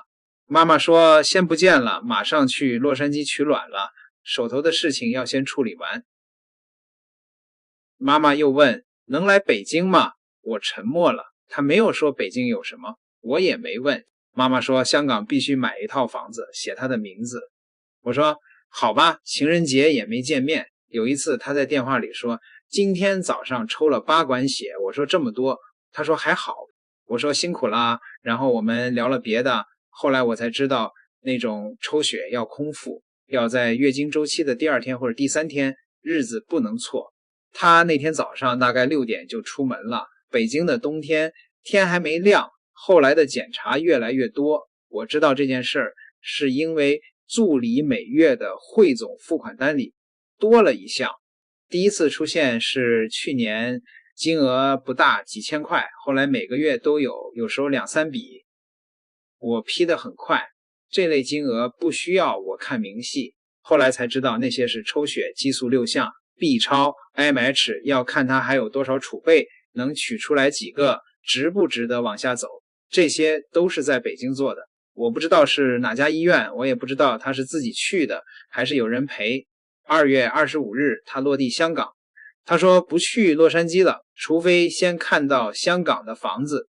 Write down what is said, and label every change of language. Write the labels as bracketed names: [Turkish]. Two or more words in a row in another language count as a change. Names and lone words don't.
[Chinese] 媽媽說先不見了，馬上去洛杉磯取卵了，手頭的事情要先處理完。媽媽又問能來北京嗎？我沉默了，她沒有說北京有什麼，我也沒問。媽媽說香港必須買一套房子，寫她的名字。我說好吧，情人節也沒見面。有一次她在電話裡說今天早上抽了8管血，我說這麼多，她說還好。我說辛苦啦，然後我們聊了別的。後來我才知道那種抽血要空腹，要在月經周期的第2天或者第3天，日子不能錯。她那天早上大概6點就出門了，北京的冬天天還沒亮，後來的檢查越來越多。我知道這件事兒是因為助理每月的匯總付款單裡多了一項，第一次出現是去年金額不大，幾千塊，後來每個月都有，有時候2、3筆。我批得很快，這類金額不需要我看明細，後來才知道那些是抽血激素6項 B 超 MH 要看它還有多少儲備，能取出來幾個，值不值得往下走，這些都是在北京做的。我不知道是哪家醫院，我也不知道他是自己去的還是有人陪。2月25日他落地香港，他說不去洛杉矶了，除非先看到香港的房子。